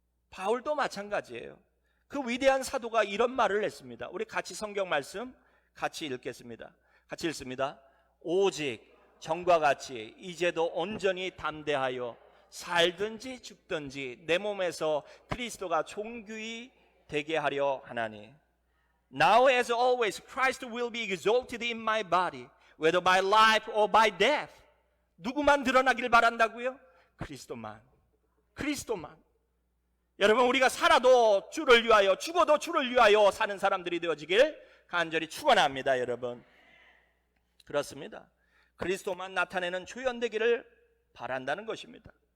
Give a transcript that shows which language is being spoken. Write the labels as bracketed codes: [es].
[ko] 바울도 마찬가지예요. 그 위대한 사도가 이런 말을 했습니다. 우리 같이 성경 말씀 같이 읽겠습니다. 같이 읽습니다. 오직 전과 같이 이제도 온전히 담대하여 살든지 죽든지 내 몸에서 그리스도가 존귀히 되게 하려 하나니. [en] Now as always Christ will be exalted in my body, whether by life or by death. [ko] 누구만 드러나길 바란다고요? 그리스도만. 그리스도만. 여러분, 우리가 살아도 주를 위하여, 죽어도 주를 위하여 사는 사람들이 되어지길 간절히 축원합니다. 여러분, 그렇습니다. 그리스도만 나타내는 조연되기를 바란다는 것입니다.